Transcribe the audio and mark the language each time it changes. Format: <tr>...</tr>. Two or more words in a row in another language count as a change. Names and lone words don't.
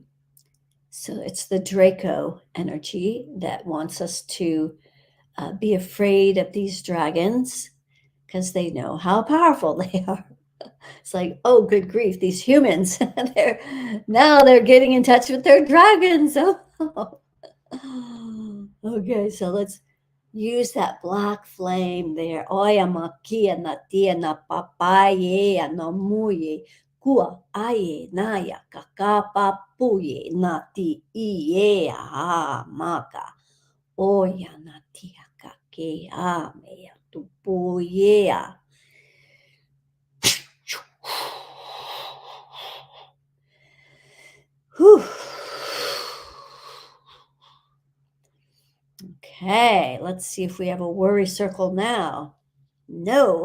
<en>So it's the Draco energy that wants us to be afraid of these dragons because they know how powerful they are. It's like, oh, good grief, these humans, they're getting in touch with their dragons. Oh. Okay, so let's use that black flame there. Oya makia na tia na papaye no muye kua aye naya kakapa puye na ti iye a maka oya na tia kake a meya tupuye a. Whew. Okay, let's see if we have a worry circle now. No.</en>